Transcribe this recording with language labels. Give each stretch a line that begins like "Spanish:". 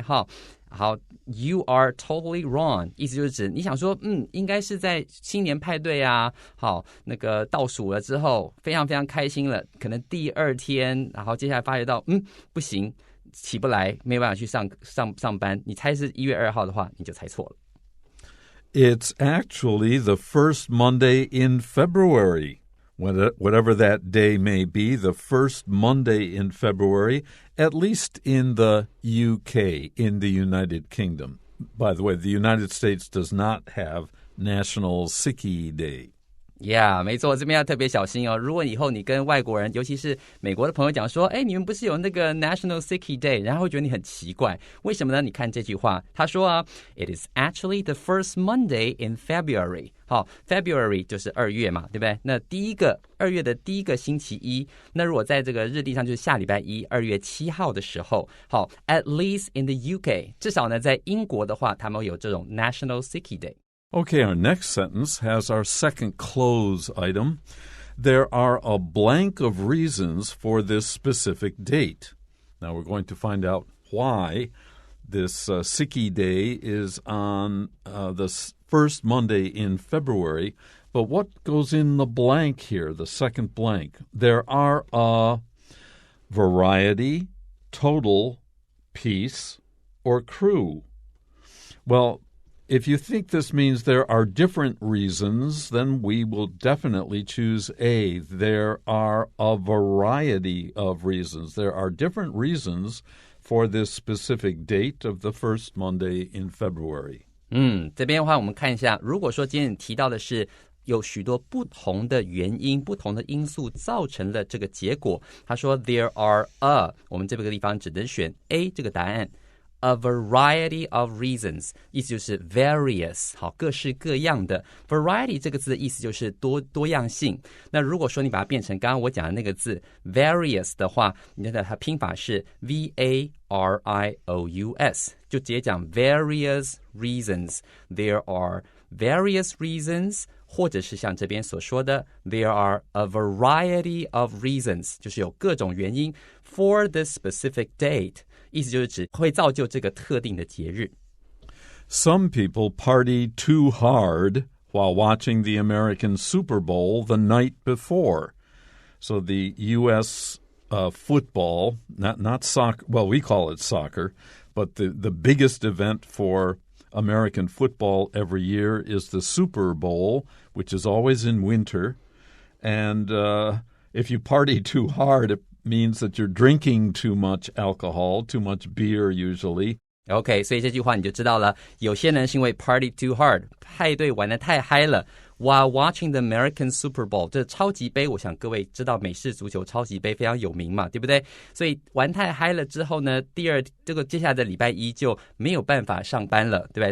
Chinese: 好，
English: You are totally wrong，
Chinese: 意思就是指你想说，应该是在新年派对啊，好，那个倒数了之后，非常非常开心了，可能第2天，然后接下来发觉到，不行，起不来，没有办法去上班。你猜是1月2号的话，你就猜错了。
English: It's actually the first Monday in February.Whatever that day may be, the first Monday in February, at least in the UK, in the United Kingdom. By the way, the United States does not have National Sickie Day.Yeah,
Chinese: 没错，这边要特别小心哦。如果以后你跟外国人，尤其是美国的朋友讲说，你们不是有那个 National Sickie Day， 然后会觉得你很奇怪，为什么呢？你看这句话，他说啊 ，
English: It is actually the first Monday in February。
Chinese: 好 ，February 就是2月嘛，对不对？那2月的第一个星期一，那如果在这个日历上就是下礼拜一，2月7号的时候，好 ，
English: at least in the UK，
Chinese: 至少呢在英国的话，他们有这种 National Sickie Day。Okay,
English: our next sentence has our second cloze item. There are a blank of reasons for this specific date. Now we're going to find out why This Sickie Day is on the first Monday in February. But what goes in the blank here, the second blank? There are a variety, total, piece, or crew. Well, if you think this means there are different reasons, then we will definitely choose A. There are a variety of reasons. There are different reasons for this specific date of the first Monday in February.
Chinese: 这边的话我们看一下，如果说今天提到的是有许多不同的原因、不同的因素造成了这个结果，他说
English: there are a，
Chinese: 我们这个地方只能选 A 这个答案。
English: A variety of reasons
Chinese: 意思就是 various 好，各式各样的。 variety 这个字的意思就是多样性。那如果说你把它变成刚刚我讲的那个字 various 的话，你看它拼法是 V-A-R-I-O-U-S， 就直接讲 various reasons。
English: There are various reasons，
Chinese: 或者是像这边所说的
English: There are a variety of reasons，
Chinese: 就是有各种原因
English: for this specific date，
Chinese: 意思就是指会造就这个特定的节日。
English: Some people party too hard while watching the American Super Bowl the night before. So the U.S. Football, not soccer, well, we call it soccer, but the biggest event for American football every year is the Super Bowl, which is always in winter. And if you party too hard, it means that you're drinking too much alcohol, too much beer usually.
Chinese: OK， 所以这句话你就知道了，有些人是因为
English: party too hard，
Chinese: 派对玩得太嗨了
English: while watching the American Super Bowl，
Chinese: 这超级杯，我想各位知道美式足球超级杯非常有名嘛，对不对？所以玩太嗨了之后呢，这个接下来的礼拜一就没有办法上班了，对不对？